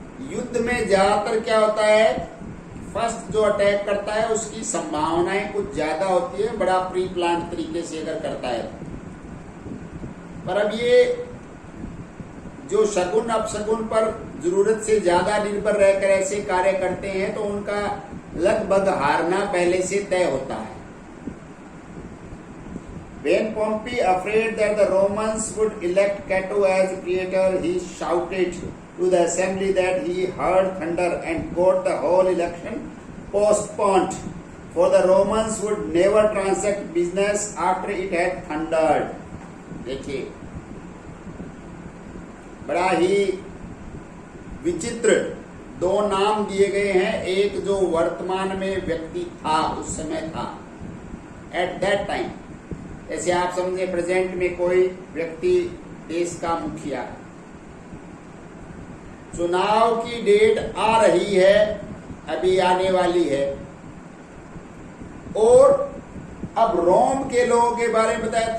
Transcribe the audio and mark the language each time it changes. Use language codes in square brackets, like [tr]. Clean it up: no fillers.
[hi] युद्ध में ज्यादातर क्या होता है, फर्स्ट जो अटैक करता है उसकी संभावनाएं कुछ ज्यादा होती है, बड़ा प्री प्लान तरीके से अगर करता है। पर अब ये जो शगुन अपशगुन पर जरूरत से ज्यादा निर्भर रहकर ऐसे कार्य करते हैं तो उनका लगभग हारना पहले से तय होता है। [en] When Pompey, afraid that the Romans would elect Cato as praetor, he shouted to the assembly that he heard thunder and got the whole election postponed, for the Romans would never transact business after it had thundered. [hi] देखिए बड़ा ही विचित्र दो नाम दिए गए हैं। एक जो वर्तमान में व्यक्ति था, उस समय था, [en] At that time. [hi] जैसे आप समझे प्रेजेंट में कोई व्यक्ति देश का मुखिया है, चुनाव की डेट आ रही है, अभी आने वाली है, और अब रोम के लोगों के बारे में बताया।